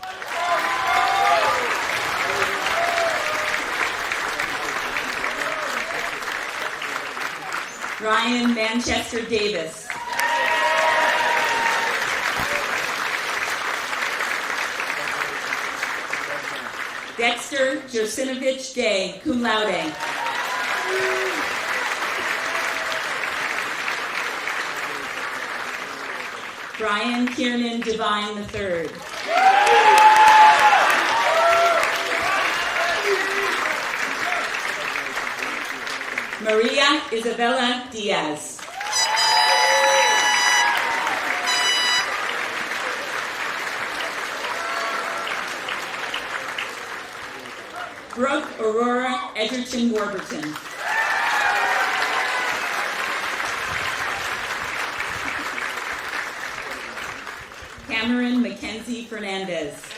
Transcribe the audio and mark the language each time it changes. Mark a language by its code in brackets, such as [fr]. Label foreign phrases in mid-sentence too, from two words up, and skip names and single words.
[en] Ryan Manchester Davis. Dexter Josinovich Day, [la] cum laude. [en] Brian Kiernan Devine III. Maria Isabella Diaz. Brooke Aurora Edgerton Warburton. Cameron Mackenzie Fernandez.